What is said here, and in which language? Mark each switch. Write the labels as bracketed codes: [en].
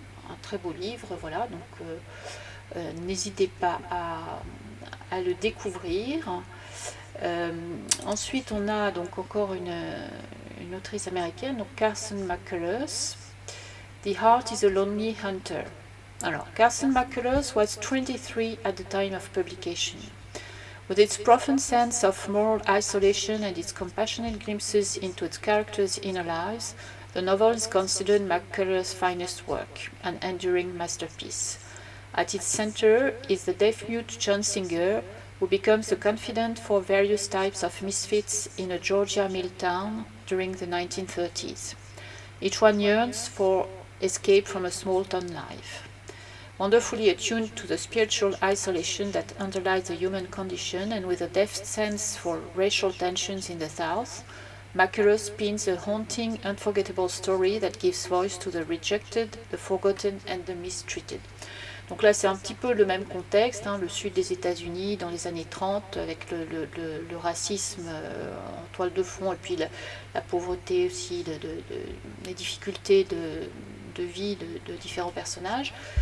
[fr] un très beau livre, voilà, donc n'hésitez pas à le découvrir. Ensuite, on a donc encore une autrice américaine, donc Carson McCullers. [en] The Heart is a Lonely Hunter. [fr] Alors, [en] Carson McCullers was 23 at the time of publication. With its profound sense of moral isolation and its compassionate glimpses into its characters' inner lives, the novel is considered McCullers' finest work, an enduring masterpiece. At its center is the deaf-mute John Singer, who becomes a confidant for various types of misfits in a Georgia mill town during the 1930s. Each one yearns for escape from a small-town life. Wonderfully attuned to the spiritual isolation that underlies the human condition and with a deft sense for racial tensions in the South, McCullers spins a haunting, unforgettable story that gives voice to the rejected, the forgotten and the mistreated. [fr] Donc là, c'est un petit peu le même contexte, le sud des États-Unis dans les années 30, avec le racisme en toile de fond, et puis la pauvreté aussi, les difficultés de vie de différents personnages.